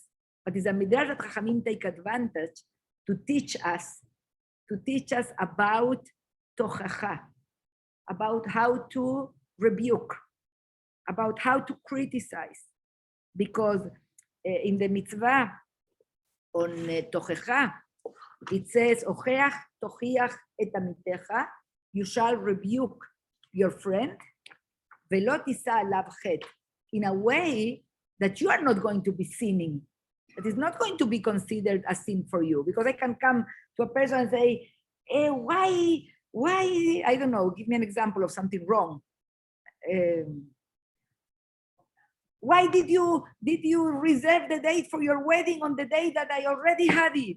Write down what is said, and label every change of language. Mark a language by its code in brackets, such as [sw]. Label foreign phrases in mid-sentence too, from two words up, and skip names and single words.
[en] But it's a midrash that Chachamim take advantage to teach us about tochacha, about how to rebuke, about how to criticize. Because in the mitzvah on tochecha, it says, [he] הוכח תוכיח את עמיתך, [en] you shall rebuke your friend, [he] ולא תשא עליו חטא, [en] in a way that you are not going to be sinning. It is not going to be considered a sin for you, because I can come to a person and say, why, I don't know, give me an example of something wrong. Why did you reserve the date for your wedding on the day that I already had it?